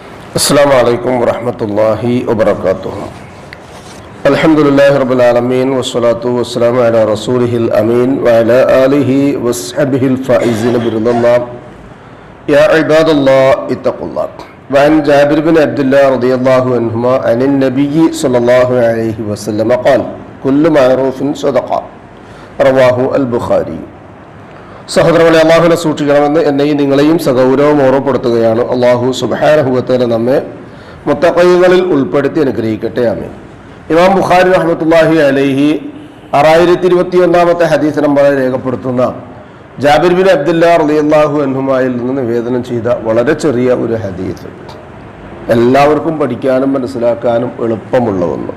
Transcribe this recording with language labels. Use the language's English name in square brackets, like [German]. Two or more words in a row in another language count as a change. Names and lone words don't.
[Arabic] السلام عليكم ورحمة الله وبركاته. الحمد لله رب العالمين والصلاة والسلام على رسوله الأمين وعلى آله وصحبه الفائزين برضا الله. يا عباد الله اتقوا الله. وعن جابر بن عبد الله رضي الله عنهما عن النبي صلى الله عليه وسلم قال: كل معروف صدقة. رواه البخاري. [Malayalam] സഹോദരങ്ങളെ, അള്ളാഹുവിനെ സൂക്ഷിക്കണമെന്ന് എന്നെയും നിങ്ങളെയും സഗൗരവം ഓർമ്മപ്പെടുത്തുകയാണ്. [Arabic] الله سبحانه وتعالى [Malayalam] നമ്മെ മുത്തഖീങ്ങളിൽ ഉൾപ്പെടുത്തി അനുഗ്രഹിക്കട്ടെ. ആമീൻ. ഇമാം ബുഖാരി [Arabic] رحمة الله عليه [Malayalam] 6021 ഹദീസ് നമ്പറിൽ രേഖപ്പെടുത്തുന്ന ജാബിർ ബിൻ അബ്ദുല്ലാ [Arabic] رضي الله عنهما [Malayalam] നിന്ന് നിവേദനം ചെയ്ത വളരെ ചെറിയ ഒരു ഹദീസ്, എല്ലാവർക്കും പഠിക്കാനും മനസ്സിലാക്കാനും എളുപ്പമുള്ള ഒന്ന്.